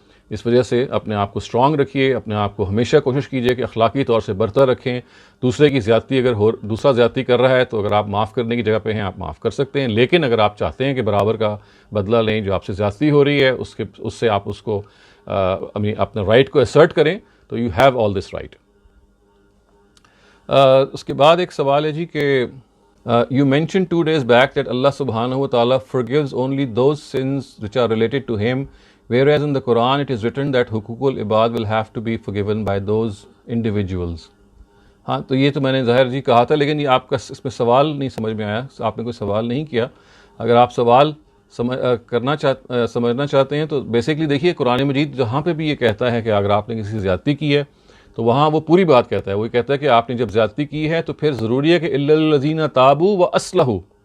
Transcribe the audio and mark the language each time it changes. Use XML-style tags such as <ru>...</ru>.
<ur>اس وجہ سے اپنے آپ کو اسٹرانگ رکھیے، اپنے آپ کو ہمیشہ کوشش کیجیے کہ اخلاقی طور سے برتر رکھیں. دوسرے کی زیادتی اگر دوسرا زیادتی کر رہا ہے تو اگر آپ معاف کرنے کی جگہ پہ ہیں آپ معاف کر سکتے ہیں. لیکن اگر آپ چاہتے ہیں کہ برابر کا بدلہ لیں، جو آپ سے زیادتی ہو رہی ہے اس سے آپ اس کو اپنے رائٹ کو اسرٹ کریں، تو</ur> <en>You have all this right.</en> <ur>اس کے بعد ایک سوال ہے جی کہ</ur> <en>you mentioned 2 days back that Allah subhanahu wa ta'ala forgives only those sins which are related to him, whereas in the Quran it is written that hukukul ibad will have to be forgiven by those individuals.</en> <ur>ہاں تو یہ تو میں نے ظاہر جی کہا تھا، لیکن یہ آپ کا اس میں سوال نہیں سمجھ میں آیا، آپ نے کوئی سوال نہیں کیا. اگر آپ سوال سمجھنا چاہتے ہیں تو بیسکلی دیکھیے قرآن مجید جہاں پہ بھی یہ کہتا ہے کہ اگر آپ نے کسی سے زیادتی کی ہے تو وہاں وہ پوری بات کہتا ہے. وہ کہتا ہے کہ آپ نے جب زیادتی کی ہے تو پھر ضروری ہے کہ</ur> <ar>الا الذین تابوا واصلحوا.</ar>